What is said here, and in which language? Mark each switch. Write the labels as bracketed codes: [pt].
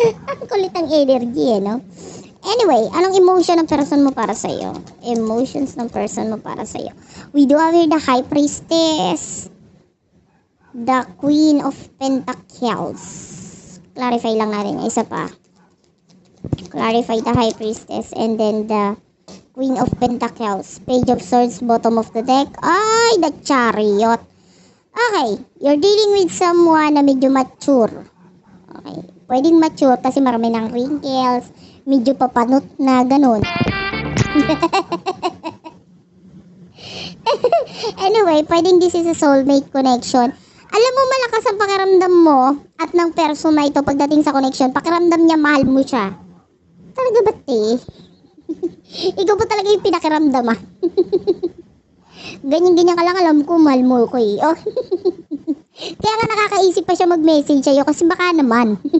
[tl] Ang kulit ang energy, no? Anyway, anong emotion ng person mo para sa'yo? Emotions ng person mo para sa'yo. [en] We do have here the High Priestess, the Queen of Pentacles. [tl] Clarify lang natin. Isa pa. [en] Clarify the High Priestess and then the Queen of Pentacles. Page of Swords, bottom of the deck. Ay, the Chariot. Okay, you're dealing with someone [tl] na medyo [en] mature. [tl] Okay, pwedeng mature kasi marami ng wrinkles, medyo papanot na ganun. [en] Anyway, [tl] pwedeng [en] this is a soulmate connection. [tl] Alam mo, malakas ang pakiramdam mo at ng person na ito pagdating sa connection, pakiramdam niya mahal mo siya. Talaga ba, te? Ikaw po talaga yung pinakiramdam, ah. Ganyan-ganyan ka lang, alam ko, mahal mo ko eh. Oh. Kaya nga nakakaisip pa siya mag-message sa'yo kasi baka naman.